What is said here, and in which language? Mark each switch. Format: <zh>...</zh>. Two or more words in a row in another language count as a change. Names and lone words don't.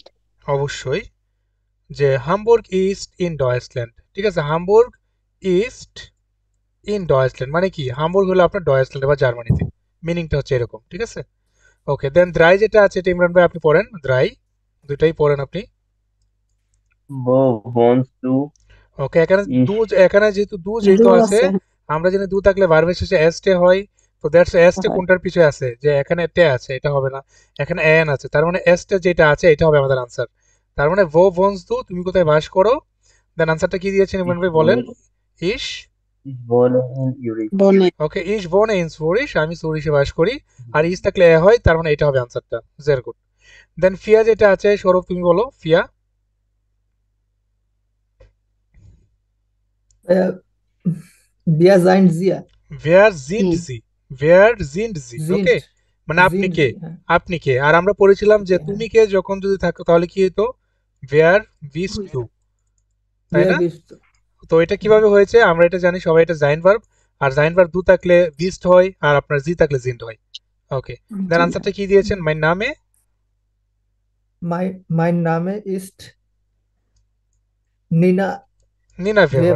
<bn>অবশ্যই, যে</bn> <de>Hamburg ist in Deutschland,</de> <bn>ঠিক আছে,</bn> <de>Hamburg ist in Deutschland</de> <bn>মানে কি হামবুর্গ হলো আপনার ডয়েচল্যান্ডে বা জার্মানিতে, মিনিংটা হচ্ছে এরকম, ঠিক আছে? ওকে, দেন দ্রাই যেটা আছে এটা ইমরান ভাই আপনি পড়েন, দ্রাই দুইটাই পড়েন আপনি।</bn> <de>Wo wohnst du?</de> <bn>ওকে, এখানে</bn> <de>Ich,</de> <bn>দু, এখানে যেহেতু দু যেহেতু আছে, আমরা জানি দু থাকলে ভার্বের শেষে এসটে হয়, তো দ্যাটস এসটে কোনটার পিছনে আছে, যে এখানে টে আছে এটা হবে না, এখানে এন আছে, তার মানে এসটে যেটা আছে এটা হবে আমাদের আনসার। তার মানে</bn> <de>wo wohnst du</de> <bn>তুমি কোথায় বাস করো, দেন আনসারটা কি দিয়েছেন ইমরান ভাই বলেন।</bn> <de>ইশ ich wohne in Zürich. বনে</de> <bn>ওকে,</bn> <de>ich wohne in Zürich,</de> <bn>আমি সুরিশে বাস করি, আর ইশ থাকলে এ হয়, তার মানে এটা হবে আনসারটা।</bn> <en>very good.</en> <bn>দেন ফিয়া যেটা আছে সৌরভ তুমি বলো ফিয়া।</bn> <de>Wir sind sie. wer sind Sie, wer sind Sie, ওকে, Sind.</de> <bn>মানে আপনি</bn> <de>Sind</de> <bn>কে,</bn> <de>sie, হ্যাঁ।</de> <bn>আপনি কে। আর আমরা পড়েছিলাম যে হ্যাঁ। তুমি কে যখন যদি থাকতো তাহলে কি হতো,</bn> <de>wer bist du,</de> <bn>তাই</bn> <de>Wer</de> <bn>না?</bn> <de>bist du?</de> <bn>তো এটা কিভাবে হয়েছে আমরা এটা জানি সবাই, এটা জাইন ভার্ব, আর জাইন ভার্ব দু থাকলে বিস্ট হয়, আর আপনার জি থাকলে জিন্ড হয়। ওকে, দেন আনসারটা কি দিয়েছেন,</bn> <de>mein Name Mein Name ist Nina নিনা ভেভার,</de>